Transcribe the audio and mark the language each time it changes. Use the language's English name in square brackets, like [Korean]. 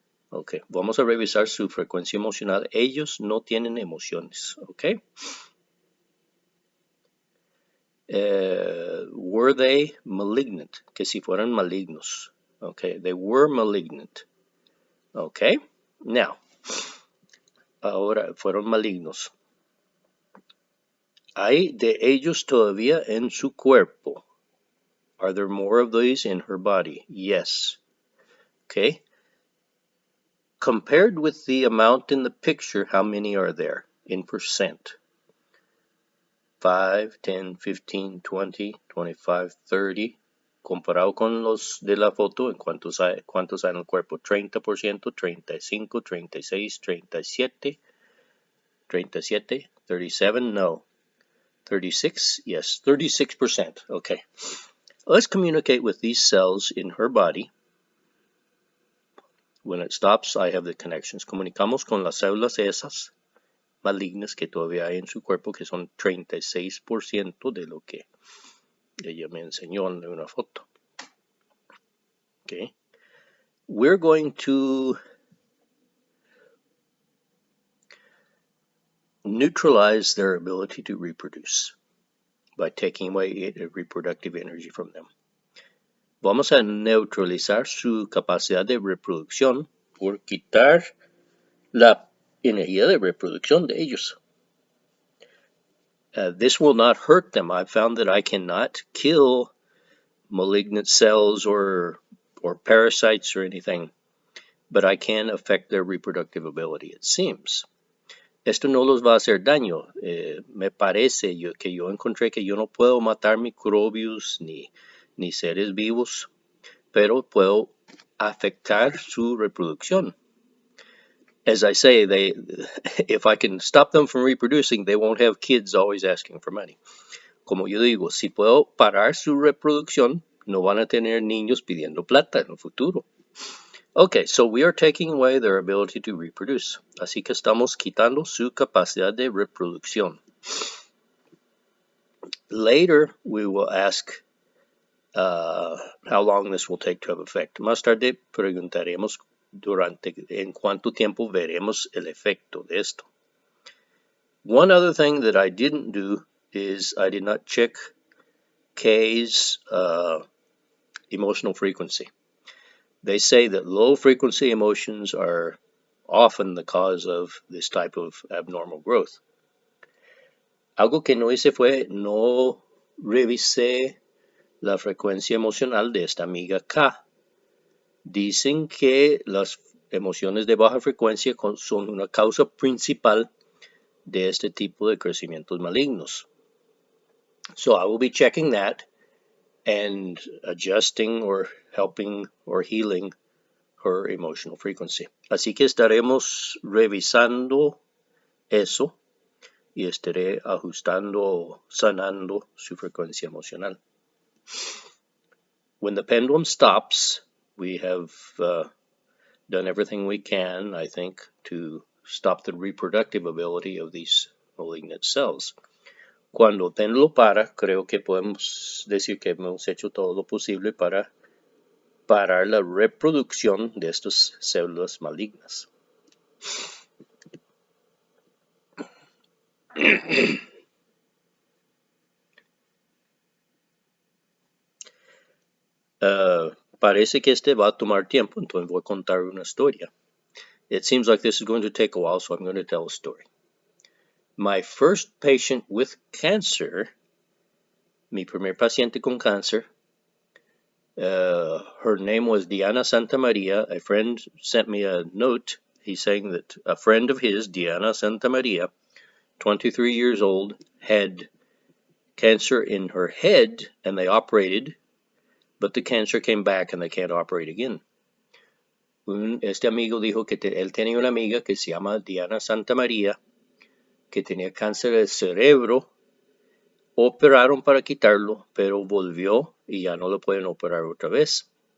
[Spanish] Okay, vamos a revisar su frecuencia emocional. Ellos no tienen emociones, okay? [English] Were they malignant? [Spanish] Que si fueran malignos. [English] Okay, they were malignant. [Spanish] Okay, [English] now, [Spanish] ahora fueron malignos. ¿Hay de ellos todavía en su cuerpo? [English] Are there more of these in her body? Yes. Okay. Compared with the amount in the picture, how many are there in percent? 5, 10, 15, 20, 25, 30. [Spanish] Comparado con los de la foto, ¿en cuántos hay en el cuerpo? [English] 30%, 35, 36, 37, 37, 37, no. 36, yes, 36%, okay. Let's communicate with these cells in her body. When it stops, I have the connections. [Spanish] Comunicamos con las células esas malignas que todavía hay en su cuerpo, que son 36% de lo que ella me enseñó en una foto. [English] Okay. We're going to neutralize their ability to reproduce by taking away reproductive energy from them. [Spanish] Vamos a neutralizar su capacidad de reproducción por quitar la energía de reproducción de ellos. [English] This will not hurt them. I've found that I cannot kill malignant cells or parasites or anything, but I can affect their reproductive ability, it seems. [Spanish] Esto no los va a hacer daño. Me parece que yo encontré que yo no puedo matar microbios ni seres vivos, pero puedo afectar su reproducción. [English] As I say, if I can stop them from reproducing, they won't have kids always asking for money. [Spanish] Como yo digo, si puedo parar su reproducción, no van a tener niños pidiendo plata en el futuro. [English] Okay, so we are taking away their ability to reproduce. [Spanish] Así que estamos quitando su capacidad de reproducción. [English] Later, we will ask how long this will take to have effect. [Spanish] Más tarde preguntaremos en cuánto tiempo veremos el efecto de esto. [English] One other thing that I didn't do is I did not check K's emotional frequency. They say that low frequency emotions are often the cause of this type of abnormal growth. [Spanish] Algo que no hice fue no revisé la frecuencia emocional de esta amiga K. Dicen que las emociones de baja frecuencia son una causa principal de este tipo de crecimientos malignos. [English] So I will be checking that and adjusting or helping or healing her emotional frequency. [Spanish] Así que estaremos revisando eso y estaré ajustando, sanando su frecuencia emocional. [English] When the pendulum stops, we have done everything we can, I think, to stop the reproductive ability of these malignant cells. [Spanish] Cuando el péndulo para, creo que podemos decir que hemos hecho todo lo posible para parar la reproducción de estas células malignas. Parece que este va a tomar tiempo, entonces voy a contar una historia. [English] It seems like this is going to take a while, so I'm going to tell a story. My first patient with cancer, [Spanish] mi primer paciente con cáncer, [English] her name was Diana Santamaria. A friend sent me a note. He's saying that a friend of his, Diana Santamaria, 23 years old, had cancer in her head, and they operated, but the cancer came back and they can't operate again. [Spanish] Este amigo dijo que él tenía una amiga que se llama Diana Santamaria, que tenía cáncer del cerebro. Operaron para quitarlo, pero volvió y ya no lo pueden operar otra vez.